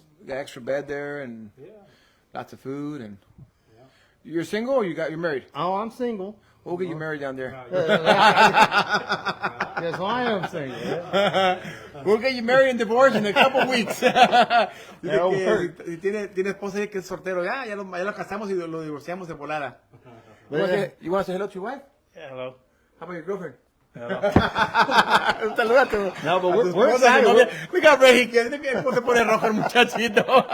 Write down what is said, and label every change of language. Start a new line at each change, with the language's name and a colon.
English: We got extra bed there and Yeah. lots of food. And you're single or you're married? Oh, I'm single. We'll get you married down there. Yes, well, I am single. Yeah. We'll get you married and divorced in a couple weeks.
Spanish: Dice
English: That'll
Spanish: que
English: work.
Spanish: tiene esposa y que es soltero. Ya lo casamos y lo divorciamos de volada.
English: You want to say hello to your wife? Yeah, hello. How about your girlfriend?
Spanish: Salúdate.
English: No, but we're excited. We got ready.
Spanish: ¿Cómo se pone rojo el muchachito?